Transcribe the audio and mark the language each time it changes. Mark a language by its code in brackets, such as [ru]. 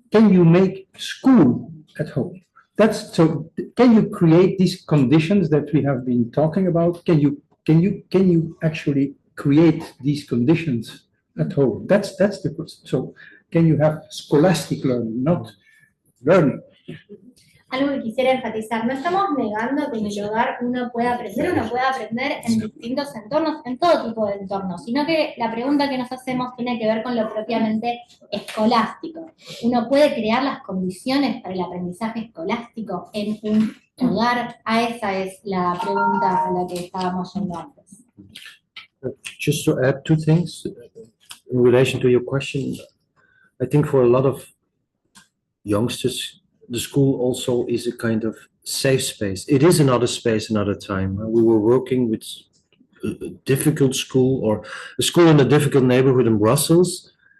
[en] Can you make school at home? So can you create these conditions that we have been talking about? Can you actually create these conditions at home? That's the question. So can you have scholastic learning, not learning? [es] Algo que quisiera enfatizar, no estamos negando que en el hogar uno pueda aprender en distintos entornos, en todo tipo de entornos, sino que la pregunta que nos hacemos tiene que ver con lo propiamente escolástico. ¿Uno puede crear las condiciones para el aprendizaje escolástico en un hogar? A esa es la pregunta a la que estábamos yendo antes. [en] Just to add two things in relation to your question, I think for a lot of youngsters, the school also is a kind of safe space. It is another space, another time. We were working with a difficult school or a school in a difficult neighborhood in Brussels.